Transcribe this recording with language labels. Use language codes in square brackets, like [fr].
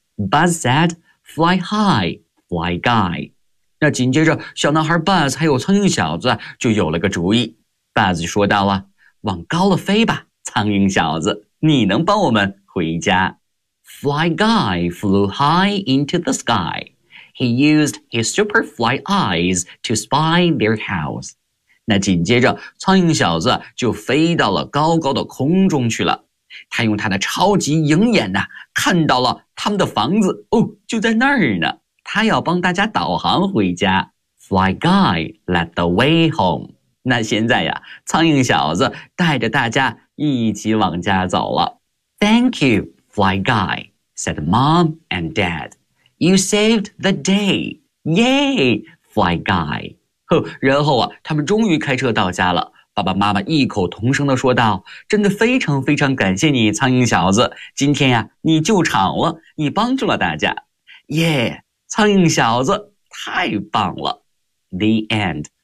[en] Buzz said, fly high, fly guy. [zh] 那紧接着小男孩 Buzz 还有苍蝇小子就有了个主意。 Buzz 说道啊，往高了飞吧，苍蝇小子，你能帮我们回家。 [en] Fly Guy flew high into the sky. He used his super fly eyes to spy their house. [zh] 那紧接着苍蝇小子就飞到了高高的空中去了。他用他的超级鹰眼呢，看到了他们的房子哦，就在那儿呢。他要帮大家导航回家。 [en] Fly guy led the way home. [zh] 那现在呀，苍蝇小子带着大家一起往家走了。 [en] Thank you, fly guy, said mom and dad. You saved the day. Yay, fly guy. [zh] 呵，然后啊，他们终于开车到家了。爸爸妈妈异口同声地说道，真的非常非常感谢你苍蝇小子，今天呀，你救场了，你帮助了大家。耶，苍蝇小子太棒了。 [en] The end.